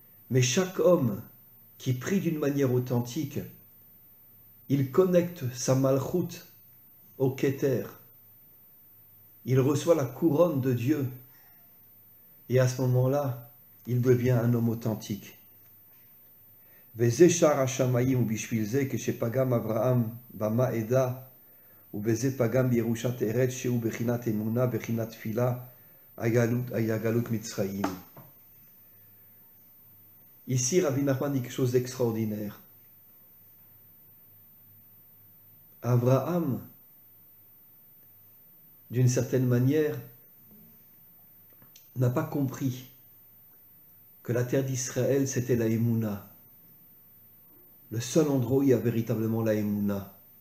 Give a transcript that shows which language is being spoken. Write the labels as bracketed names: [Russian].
[French] Mais chaque homme qui prie d'une manière authentique, il connecte sa malchut au Keter. Il reçoit la couronne de Dieu. Et à ce moment-là, il devient un homme authentique. [Hebrew] וזה שער השמיים, ובשביל זה כשפגם אברהם במה עדה, ובזה פגם בירושת ארץ שהוא בחינת אמונה, בחינת תפילה, היה גלות מצרים. [French] Ici, Rabbi Nachman dit quelque chose d'extraordinaire. Abraham, d'une certaine manière, n'a pas compris que la terre d'Israël, c'était la Emouna. Le seul endroit où il y a véritablement la Emouna.